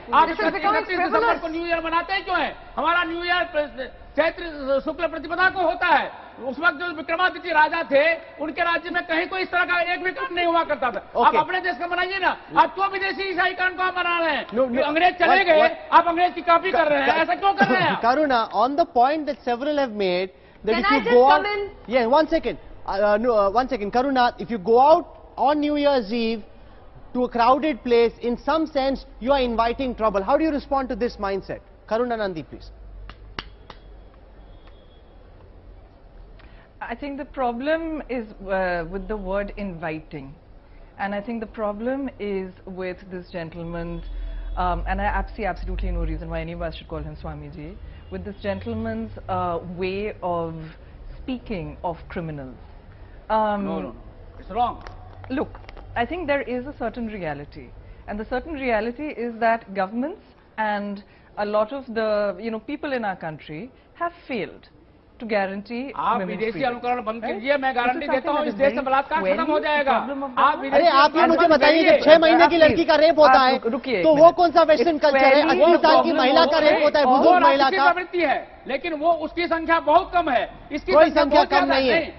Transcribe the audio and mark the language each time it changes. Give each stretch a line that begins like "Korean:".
Hindi: आप 31 दिसंबर को new year मनाते हैं क्यों है? हमारा न्यू ईयर चैत्र शुक्ल प्रतिपदा को होता है। उस वक्त जो विक्रमादित्य राजा थे उनके राज्य में कहीं कोई इस तरह का एक भी कप नहीं हुआ करता था। आप अपने देश का मनाइए ना। आप क्यों विदेशी ईसाईकरण को आप मना रहे हैं? अंग्रेज चले गए, आप अंग्रेज की कॉपी कर रहे हैं, ऐसा क्यों कर रहे हैं?
English: Karuna, on the point that several have made, that if you go out, yeah, one second, Karuna, if you go out on New Year's Eve to a crowded place, in some sense you are inviting trouble. How do you respond to this mindset? Karuna Nandi, please. I think the problem is with the word inviting, and I think the problem is with this gentleman's, and I see absolutely no reason why any of us should call him Swamiji, with this gentleman's way of speaking of criminals. No, it's wrong. Look, I think there is a certain reality, and the certain reality is that governments and a lot of the people in our country have failed to guarantee
Hindi: आप विदेशी अनुकरण बंद कीजिए, मैं guarantee देता हूँ इस देश से बलात्कार खत्म हो जाएगा। अरे आप ये मुझे बताइए कि 6 महीने की लड़की का रेप होता है तो वो कौन सा वेस्टर्न कल्चर है? 80 साल की महिला का रेप होता है, बुजुर्ग महिला का। प्रवृत्ति है, लेकिन वो उसकी संख्या बहुत कम है। इसकी कोई संख्या कम नहीं है,